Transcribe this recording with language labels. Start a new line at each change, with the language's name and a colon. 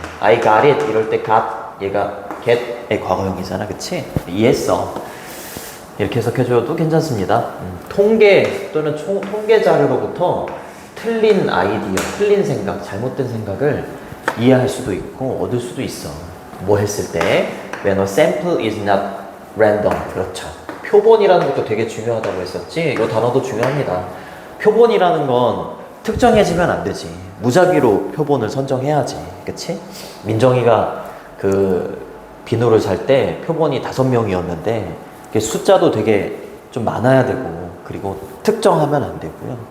English: I got it
Korean: 이럴 때 got, 얘가 get의 과거형이잖아, 그치? 이해했어. 이렇게 해석해줘도 괜찮습니다. 통계 또는 통계 자료로부터 틀린 아이디어, 틀린 생각, 잘못된 생각을 이해할 수도 있고 얻을 수도 있어. 뭐 했을 때
English: when a sample is not random.
Korean: 그렇죠. 표본이라는 것도 되게 중요하다고 했었지. 이 단어도 중요합니다. 표본이라는 건 특정해지면 안 되지. 무작위로 표본을 선정해야지. 그치? 민정이가 그 비누를 살 때 표본이 5명이었는데 숫자도 되게 좀 많아야 되고, 그리고 특정하면 안 되고요.